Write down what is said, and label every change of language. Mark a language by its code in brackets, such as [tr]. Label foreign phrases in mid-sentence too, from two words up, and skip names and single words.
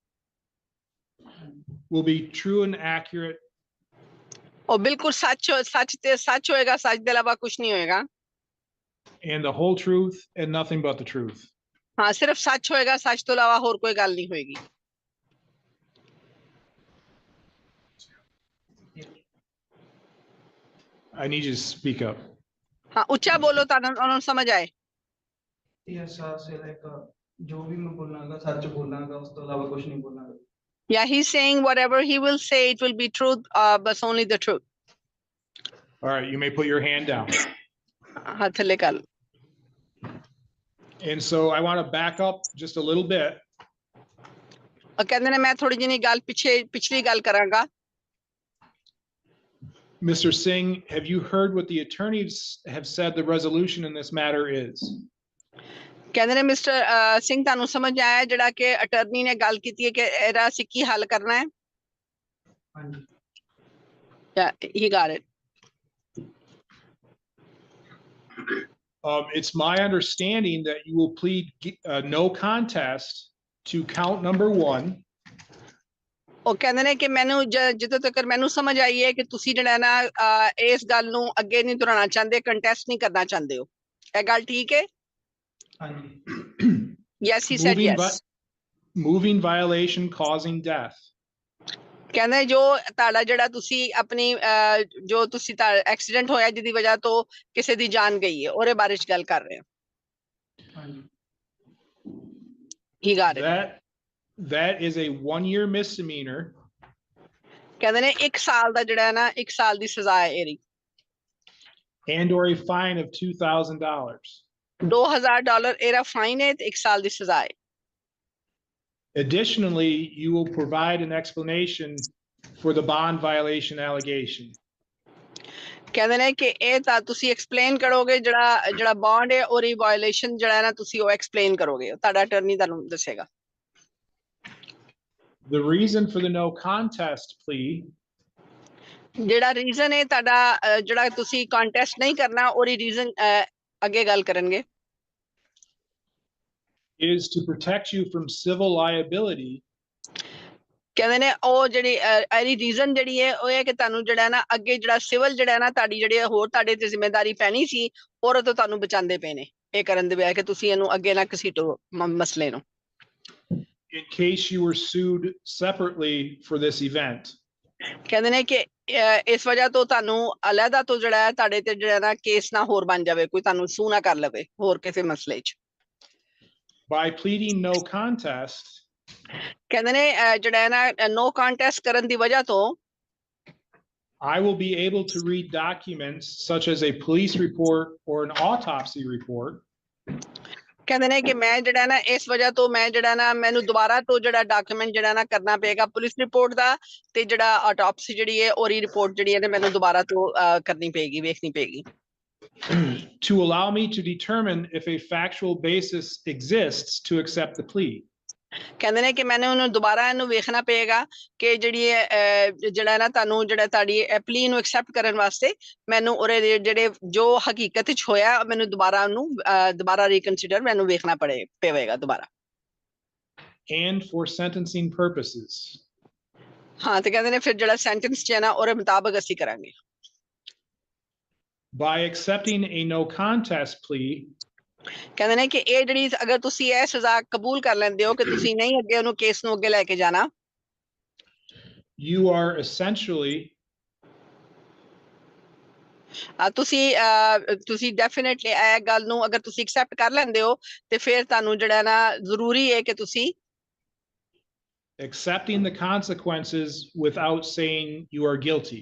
[en] will be true and accurate [pa] ਉਹ ਬਿਲਕੁਲ ਸੱਚ ਹੋਏਗਾ, ਸੱਚ ਦੇ ਇਲਾਵਾ ਕੁਝ ਨਹੀਂ ਹੋਏਗਾ। [en] and the whole truth and nothing but the truth? [pa] ਹਾਂ, ਸਿਰਫ ਸੱਚ ਹੋਏਗਾ, ਸੱਚ ਤੋਂ ਇਲਾਵਾ ਹੋਰ ਕੋਈ ਗੱਲ ਨਹੀਂ ਹੋਏਗੀ। [en] I need you to speak up. [pa] ਹਾਂ, ਉੱਚਾ ਬੋਲੋ ਤਾਂ ਉਹਨਾਂ ਨੂੰ ਸਮਝ ਆਏ। ਜੋ ਵੀ ਮੈਂ ਬੋਲਾਂਗਾ ਸੱਚ ਬੋਲਾਂਗਾ, ਉਸ ਤੋਂ ਇਲਾਵਾ ਕੁਝ ਨਹੀਂ ਬੋਲਾਂਗਾ। [en] Yeah, he's saying whatever he will say, it will be truth, but only the truth. All right, you may put your hand down. [pa] ਹੱਥ ਥੱਲੇ ਕਰ ਲਓ। [en] And so I want to back up just a little bit. [pa] ਕਹਿੰਦੇ ਨੇ ਮੈਂ ਥੋੜੀ ਜਿਹੀ ਗੱਲ ਪਿਛਲੀ ਗੱਲ ਕਰਾਂਗਾ। [en] Mr. Singh, have you heard what the attorneys have said the resolution in this matter is? [pa] ਕਹਿੰਦੇ ਨੇ ਮਿਸਟਰ ਸਿੰਘ ਤੁਹਾਨੂੰ ਸਮਝ ਆਇਆ ਜਿਹੜਾ ਕਿ ਅਟਰਨੀ ਨੇ ਗੱਲ ਕੀਤੀ ਹੈ ਕਿ ਇਹਦਾ ਅਸੀਂ ਕੀ ਹੱਲ ਕਰਨਾ ਹੈ? ਹਾਂਜੀ। [en] Yeah, he got it. It's my understanding that you will plead no contest to count number 1. [pa] ਉਹ ਕਹਿੰਦੇ ਨੇ ਕਿ ਮੈਨੂੰ ਜਿੱਦੋਂ ਤੱਕ ਮੈਨੂੰ ਸਮਝ ਆਈ ਹੈ ਕਿ ਤੁਸੀਂ ਜਿਹੜਾ ਨਾ ਇਸ ਗੱਲ ਨੂੰ ਅੱਗੇ ਨਹੀਂ ਤੁਰਾਉਣਾ ਚਾਹੁੰਦੇ, ਕੰਟੈਸਟ ਨਹੀਂ ਕਰਨਾ ਚਾਹੁੰਦੇ ਹੋ। ਇਹ ਗੱਲ ਠੀਕ ਹੈ? ਹਾਂਜੀ। [en] Yes, he said yes. Moving violation causing death. [pa] ਕਹਿੰਦੇ ਜੋ ਤੁਹਾਡਾ ਜਿਹੜਾ ਤੁਸੀਂ ਆਪਣੀ ਜੋ ਤੁਸੀਂ ਐਕਸੀਡੈਂਟ ਹੋਇਆ ਜਿਹਦੀ ਵਜ੍ਹਾ ਤੋਂ ਕਿਸੇ ਦੀ ਜਾਨ ਗਈ ਹੈ ਉਹਦੇ ਬਾਰੇ ਚ ਗੱਲ ਕਰ ਰਹੇ ਹਾਂ। ਹਾਂਜੀ। [en] He got it. That is a 1-year misdemeanor. [pa] ਕਹਿੰਦੇ ਨੇ 1 ਸਾਲ ਦਾ ਜਿਹੜਾ ਨਾ 1 ਸਾਲ ਦੀ ਸਜ਼ਾ ਹੈ ਇਹਦੀ। [en] And or a fine of $2,000. [pa] $2,000 ਇਹਦਾ ਫਾਈਨ ਹੈ ਤੇ 1 ਸਾਲ ਦੀ ਸਜ਼ਾ ਹੈ। [en] Additionally, you will provide an explanation for the bond violation allegation. [pa] ਕਹਿੰਦੇ ਨੇ ਕਿ ਇਹ ਤਾਂ ਤੁਸੀਂ ਐਕਸਪਲੇਨ ਕਰੋਗੇ ਜਿਹੜਾ ਬੌਂਡ ਹੈ ਉਹਦੀ ਵਾਇਓਲੇਸ਼ਨ ਜਿਹੜਾ ਨਾ ਤੁਸੀਂ ਉਹ ਐਕਸਪਲੇਨ ਕਰੋਗੇ, ਤੁਹਾਡਾ ਅਟਰਨੀ ਤੁਹਾਨੂੰ ਦੱਸੇਗਾ। [en] The reason for the no contest plea [pa] ਜਿਹੜਾ ਰੀਜ਼ਨ ਹੈ ਤੁਹਾਡਾ ਜਿਹੜਾ ਤੁਸੀਂ ਕੰਟੈਸਟ ਨਹੀਂ ਕਰਨਾ ਉਹਦੀ ਰੀਜ਼ਨ ਅੱਗੇ ਗੱਲ ਕਰਨਗੇ। [en] is to protect you from civil liability. [pa] ਕਹਿੰਦੇ ਨੇ ਉਹ ਜਿਹੜੀ ਇਹਦੀ ਰੀਜ਼ਨ ਜਿਹੜੀ ਹੈ ਉਹ ਹੈ ਕਿ ਤੁਹਾਨੂੰ ਜਿਹੜਾ ਨਾ ਅੱਗੇ ਜਿਹੜਾ ਸਿਵਲ ਜਿਹੜਾ ਨਾ ਤੁਹਾਡੀ ਜਿਹੜੀ ਹੋਰ ਤੁਹਾਡੇ ਤੇ ਜ਼ਿੰਮੇਵਾਰੀ ਪੈਣੀ ਸੀ ਉਹਦੇ ਤੋਂ ਤੁਹਾਨੂੰ ਬਚਾਉਂਦੇ ਪਏ ਨੇ ਇਹ ਕਰਨ ਦੇ ਬਜਾਏ ਕਿ ਤੁਸੀਂ ਇਹਨੂੰ ਅੱਗੇ ਨਾ ਘਸੀਟੋ ਮਸਲੇ ਨੂੰ। [en] In case you were sued separately for this event. [pa] ਕਹਿੰਦੇ ਨੇ ਕਿ ਇਸ ਵਜ੍ਹਾ ਤੋਂ ਤੁਹਾਨੂੰ ਅਲੱਗਾ ਤੋਂ ਜਿਹੜਾ ਹੈ ਤੁਹਾਡੇ ਤੇ ਜਿਹੜਾ ਨਾ ਕੇਸ ਨਾ ਹੋਰ ਬਣ ਜਾਵੇ, ਕੋਈ ਤੁਹਾਨੂੰ ਸੂ ਨਾ ਕਰ ਲਵੇ ਹੋਰ ਕਿਸੇ ਮਸਲੇ 'ਚ। [en] By pleading no contest, [pa] ਕਹਿੰਦੇ ਨੇ ਜਿਹੜਾ ਨਾ [en] no contest [pa] ਕਰਨ ਦੀ ਵਜ੍ਹਾ ਤੋਂ [en] I will be able to read documents such as a police report or an autopsy report. [pa] ਕਹਿੰਦੇ ਨੇ ਕਿ ਮੈਂ ਜਿਹੜਾ ਨਾ ਇਸ ਵਜ੍ਹਾ ਤੋਂ ਮੈਂ ਜਿਹੜਾ ਨਾ ਮੈਨੂੰ ਦੁਬਾਰਾ ਤੋਂ ਜਿਹੜਾ ਡਾਕੂਮੈਂਟ ਜਿਹੜਾ ਨਾ ਕਰਨਾ ਪਏਗਾ [en] police report [pa] ਦਾ ਤੇ ਜਿਹੜਾ ਆਟੋਪਸੀ ਜਿਹੜੀ ਹੈ ਉਹਦੀ ਰਿਪੋਰਟ ਜਿਹੜੀ ਹੈ ਮੈਨੂੰ ਦੁਬਾਰਾ ਤੋਂ ਕਰਨੀ ਪਏਗੀ, ਵੇਖਣੀ ਪਏਗੀ। [en] To allow me to determine if a factual basis exists to accept the plea. [pa] ਕਹਿੰਦੇ ਨੇ ਕਿ ਮੈਨੂੰ ਉਹਨੂੰ ਦੁਬਾਰਾ ਇਹਨੂੰ ਵੇਖਣਾ ਪਏਗਾ ਕਿ ਜਿਹੜੀ ਜਿਹੜਾ ਨਾ ਤੁਹਾਨੂੰ ਜਿਹੜਾ ਤੁਹਾਡੀ ਪਲੀ ਨੂੰ ਐਕਸੈਪਟ ਕਰਨ ਵਾਸਤੇ ਮੈਨੂੰ ਉਹਦੇ ਜਿਹੜੇ ਜੋ ਹਕੀਕਤ ਵਿੱਚ ਹੋਇਆ ਮੈਨੂੰ ਦੁਬਾਰਾ ਉਹਨੂੰ ਦੁਬਾਰਾ ਰੀਕਨਸੀਡਰ ਮੈਨੂੰ ਵੇਖਣਾ ਪਵੇਗਾ ਦੁਬਾਰਾ। [en] And for sentencing purposes. [pa] ਹਾਂ ਤੇ ਕਹਿੰਦੇ ਨੇ ਫਿਰ ਜਿਹੜਾ ਸੈਂਟੈਂਸ ਚ ਹੈ ਨਾ ਉਹਦੇ ਮੁਤਾਬਕ ਅਸੀਂ ਕਰਾਂਗੇ। [en] By accepting a no contest plea, [pa] ਕਹਿੰਦੇ ਨੇ ਕਿ ਇਹ ਜਿਹੜੀ ਅਗਰ ਤੁਸੀਂ ਇਹ ਸਜ਼ਾ ਕਬੂਲ ਕਰ ਲੈਂਦੇ ਹੋ ਕਿ ਤੁਸੀਂ ਨਹੀਂ ਅੱਗੇ ਉਹਨੂੰ ਕੇਸ ਨੂੰ ਅੱਗੇ ਲੈ ਕੇ ਜਾਣਾ, [en] you are essentially [pa] ਤੁਸੀਂ ਡੈਫੀਨਿਟਲੀ ਇਹ ਗੱਲ ਨੂੰ ਅਗਰ ਤੁਸੀਂ ਐਕਸੈਪਟ ਕਰ ਲੈਂਦੇ ਹੋ ਤੇ ਫਿਰ ਤੁਹਾਨੂੰ ਜਿਹੜਾ ਨਾ ਜ਼ਰੂਰੀ ਹੈ ਕਿ ਤੁਸੀਂ [en] accepting the consequences without saying you are guilty.